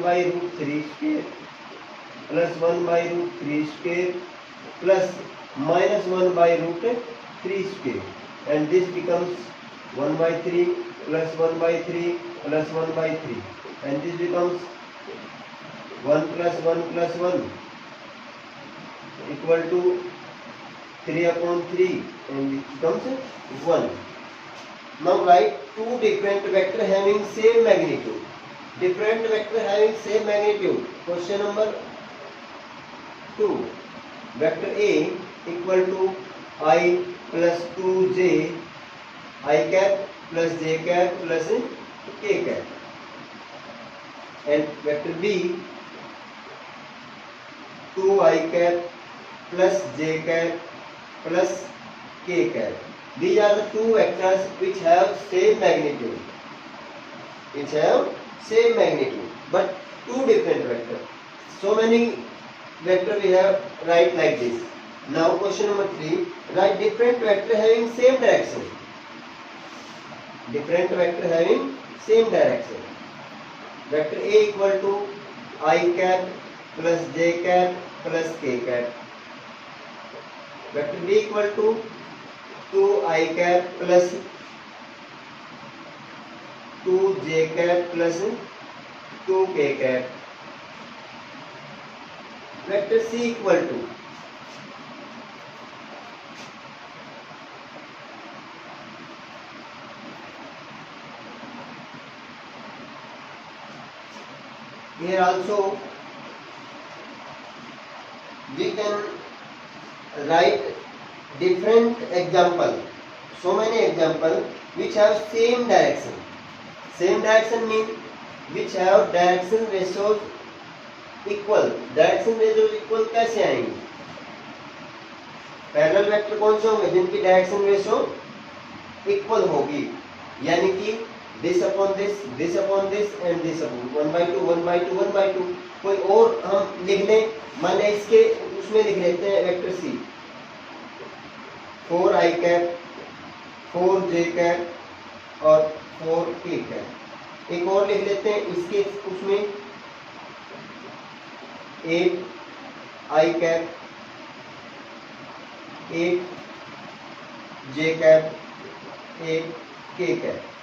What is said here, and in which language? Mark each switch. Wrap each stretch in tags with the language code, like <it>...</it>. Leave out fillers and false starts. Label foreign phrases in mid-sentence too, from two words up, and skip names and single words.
<en>by root 3 square plus 1 by root 3 square plus minus 1 by root 3 square and this becomes 1 by 3 plus 1 by 3 plus 1 by 3 and this becomes 1 plus 1 plus 1 equal to 3 upon 3 and it becomes 1. Now write two different vector having same magnitude. Different vector having same magnitude. Question number 2. Vector A equal to I plus 2J I cap plus J cap plus K cap. And vector B 2 I cap plus J cap plus K cap. These are the two vectors which have same magnitude. Which have same magnitude, but two different vectors. So many vectors we have write like this. Now question number 3. Write different vector having same direction. Different vector having same direction. Vector A equal to I cap plus J cap plus K cap. Vector B equal to 2 I cap plus 2 J cap plus 2 K cap. Vector C equal to here also we can write different example. So many example which have same direction. Same direction means which have direction ratios equal. Direction ratios equal</en> <hi>कैसे आएंगे?</hi> <en>parallel vector</en> <hi>कौन से होंगे जिनकी</hi> <en>direction ratio equal</en> <hi>होगी, यानी कि</hi> <en>this upon this and this upon 1 by 2 1 by 2 1 by 2.</en> <hi>कोई और हम लिख लें, मान लें इसके उसमें लिख लेते हैं</hi> <en>vector C</en> <hi>4</hi> <en>I cap 4 J cap</en> <hi>और</hi> <en>4 K cap. एक और लिख लेते हैं इसके उसमें 8 I cap 8 J cap 8 K cap.</en>